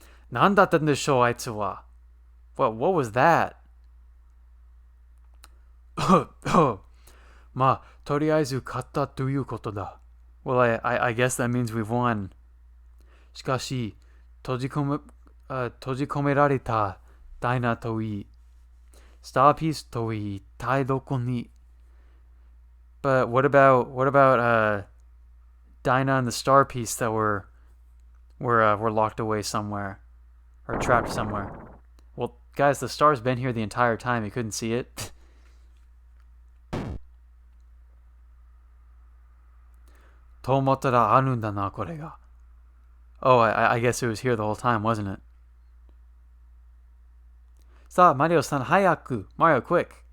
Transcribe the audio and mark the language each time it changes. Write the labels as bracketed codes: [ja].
[ja] 何だったんでしょう、あいつは。 [en] What was that? [ja] まあ、とりあえず勝ったということだ。 [en] Well, I guess that means we've won. [ja] しかし、閉じ込められたダイナといい、スターピースといい、一体どこに。 [en] But what about Dinah and the star piece that were locked away somewhere or trapped somewhere? Well, guys, the star's been here the entire time. You couldn't see it. [ja] と思ったらあるんだな、これが。 [en] Oh, I guess it was here the whole time, wasn't it? [ja] さあ、マリオさん、早く。 [en] Mario, quick.